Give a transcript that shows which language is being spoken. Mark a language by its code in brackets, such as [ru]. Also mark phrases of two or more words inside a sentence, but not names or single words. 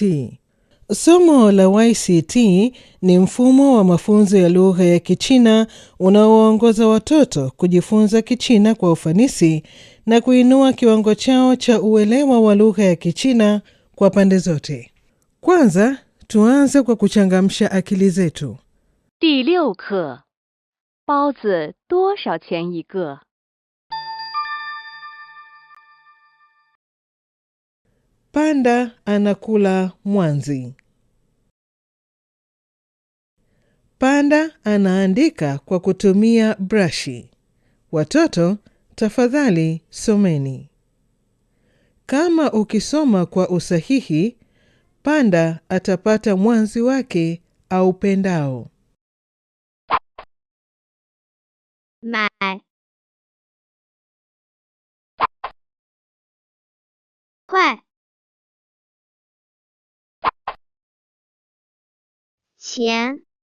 [sw] Somo la YCT ni mfumo wa mafunzo ya lugha ya Kichina unaowaongoza watoto kujifunza Kichina kwa ufanisi na kuinua kiwango chao cha uelewa wa lugha ya Kichina kwa pande zote. Kwanza, tuanze kwa kuchangamsha akili zetu. [zh] 第6课，包子多少钱一个？ [sw] Panda anakula mwanzi. Panda anaandika kwa kutumia brashi. Watoto, tafadhali someni. Kama ukisoma kwa usahihi, Panda atapata mwanzi wake aupendao. [zh] 买 块钱